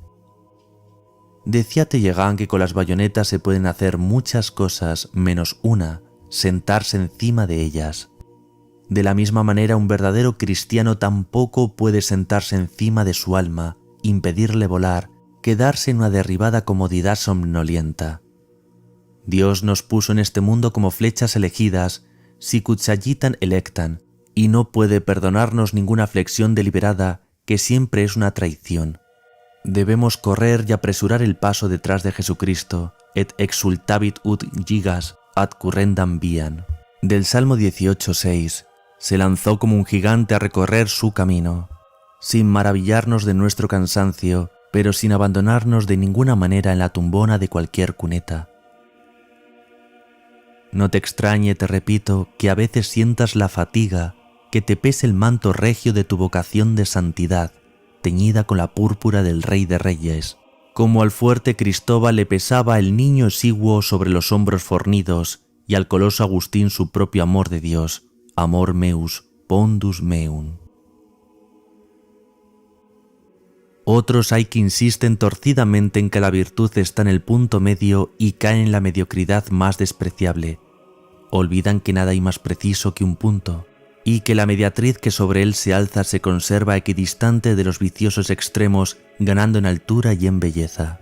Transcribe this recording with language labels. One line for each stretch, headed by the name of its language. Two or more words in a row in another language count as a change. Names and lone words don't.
Spanish: Decía Tellegán que con las bayonetas se pueden hacer muchas cosas menos una, sentarse encima de ellas. De la misma manera, un verdadero cristiano tampoco puede sentarse encima de su alma, impedirle volar, quedarse en una derribada comodidad somnolienta. Dios nos puso en este mundo como flechas elegidas,
Latin: sicut sagitam electam,
Spanish: y no puede perdonarnos ninguna flexión deliberada, que siempre es una traición. Debemos correr y apresurar el paso detrás de Jesucristo,
Latin: et exultavit ut gigas ad currendam viam.
Spanish: Del Salmo 18:6, se lanzó como un gigante a recorrer su camino, sin maravillarnos de nuestro cansancio, pero sin abandonarnos de ninguna manera en la tumbona de cualquier cuneta. No te extrañe, te repito, que a veces sientas la fatiga, que te pese el manto regio de tu vocación de santidad, teñida con la púrpura del Rey de Reyes, como al fuerte Cristóbal le pesaba el niño exiguo sobre los hombros fornidos, y al coloso Agustín su propio amor de Dios,
Latin: amor meus, pondus meum.
Spanish: Otros hay que insisten torcidamente en que la virtud está en el punto medio y caen en la mediocridad más despreciable. Olvidan que nada hay más preciso que un punto, y que la mediatriz que sobre él se alza se conserva equidistante de los viciosos extremos, ganando en altura y en belleza.